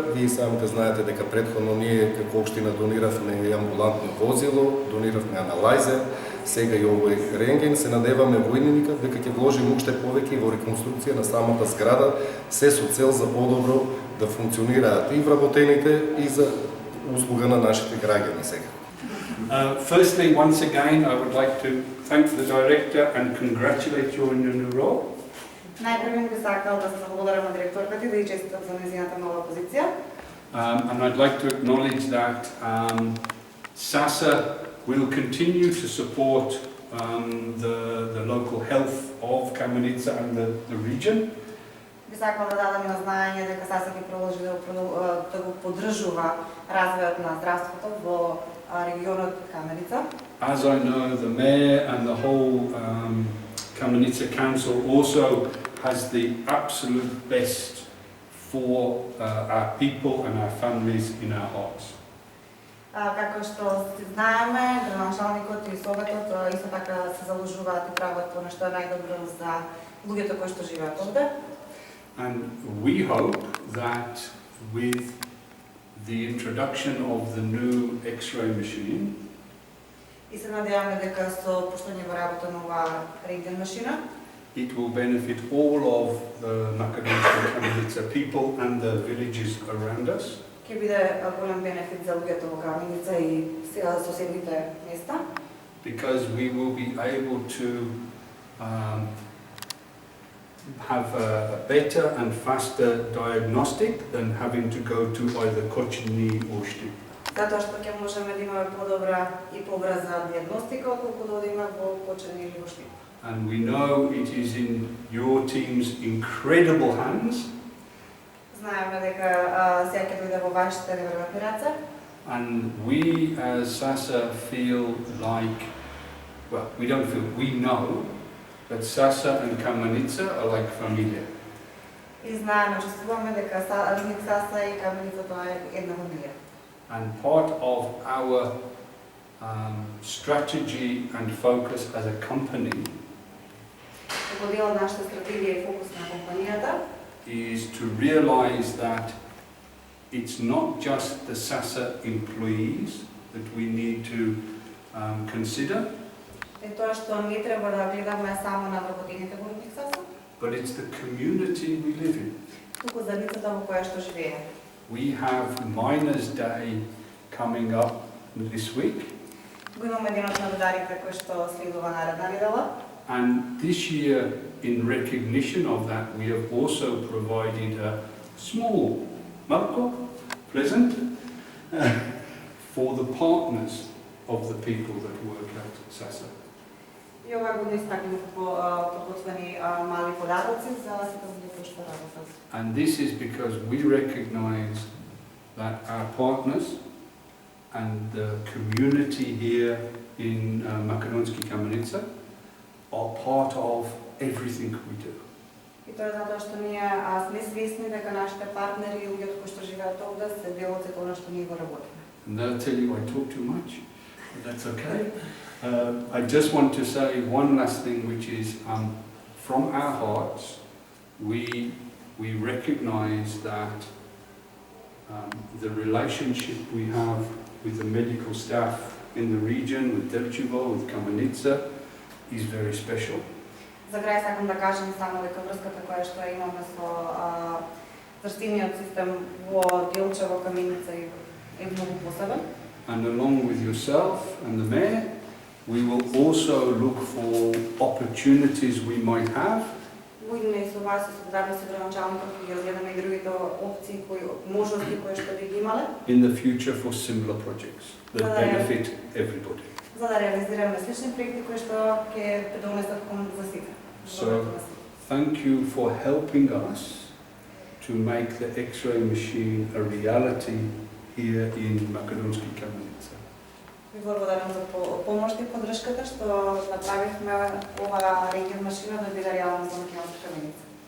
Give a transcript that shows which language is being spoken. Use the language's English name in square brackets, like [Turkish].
[Macedonian] Вие самите знаете дека претходно ние како општина дониравме и амбулантно возило, дониравме аналајзер, сега и овој рентген. Се надеваме во иднина дека ќе вложиме уште повеќе во реконструкција на самата зграда, се со цел за подобро да функционираат и вработените и за услуга на нашите граѓани сега. [English] Firstly, once again, I would like to thank the director and congratulate you on your new role. [Macedonian] Најпрво би сакал да се благодарам на директорката и да ја честитам за нејзината нова позиција. [English] And I'd like to acknowledge that SASA will continue to support the local health of Kamenica and the region. [Macedonian] Би сакал да дадам и на знаење дека САСА ќе продолжи да го поддржува развојот на здравството во регионот Каменица. [English] As I know, the mayor and the whole Kamenica Council also has the absolute best for our people and our families in our hearts. [Macedonian] Како што знаеме, градоначалникот и советот исто така се заложуваат и прават она што е најдобро за луѓето кои што живеат овде. [English] And we hope that with the introduction of the new X-ray machine, [Macedonian] И се надеваме дека со пуштање во работа на оваа рентген машина, [English] it will benefit all of the Makedonska Kamenica people and the villages around us. [Macedonian] ќе биде голем бенефит за луѓето во Каменица и соседните места. [English] Because we will be able to have a better and faster diagnostic than having to go to either Kočini or Štip. [Macedonian] Затоа што ќе можеме да имаме подобра и побрза диагностика отколку да одиме во Kočini или во Štip. [English] And we know it is in your team's incredible hands. [Macedonian] Знаеме дека сега ќе дојде во вашите неверојатни раце. [English] And we as SASA feel like, well, we don't feel, we know that SASA and Kamenica are like familia. [Macedonian] И знаеме, чувствуваме дека Рудник Саса и Каменица тоа е една фамилија. [English] And part of our strategy and focus as a company [Macedonian] Како дел од нашата стратегија и фокус на компанијата [English] is to realize that it's not just the SASA employees that we need to consider, [Macedonian] е тоа што не треба да гледаме само на вработените во Рудник Саса, [English] but it's the community we live in. [Macedonian] туку заедницата во која што живееме. [English] We have Miners' Day coming up this week. [Macedonian] Го имаме денот на рударите кој што следува наредна недела. [English] And this year, in recognition of that, we have also provided a small marco, present, for the partners of the people that work at SASA. [Macedonian] И оваа година истакнуваме подготвени мали подароци за сите луѓе кои што работат. [English] And this is because we recognize that our partners and the community here in Makedonski Kamenica are part of everything we do. [Macedonian] И тоа е затоа што ние сме свесни дека нашите партнери и луѓето кои што живеат овде се дел од сето она што ние го работиме. [English] And they'll tell you I talk too much, but that's okay. I just want to say one last thing, which is from our hearts, we recognize that the relationship we have with the medical staff in the region, with Delchevo, with Kamenica, is very special. [Macedonian] За крај сакам да кажам само дека врската која што ја имаме со заштивниот систем во Делча, во Каменица е многу посебен. [English] And along with yourself and the mayor, we will also look for opportunities we might have [Macedonian] Воедно и со вас, и со заедно со градоначалникот, ќе ги разгледаме и другите опции, можности кои што би ги имале, [English] in the future for similar projects that benefit everybody. [Macedonian] за да реализираме слични проекти кои што ќе придонесат кон за сите. [English] So, thank you for helping us to make the X-ray machine a reality here in Македонски Каменица. [Macedonian] Ви благодарам за помошта и поддршката што направивме ова рентген машина да биде реалност за Македонска Каменица.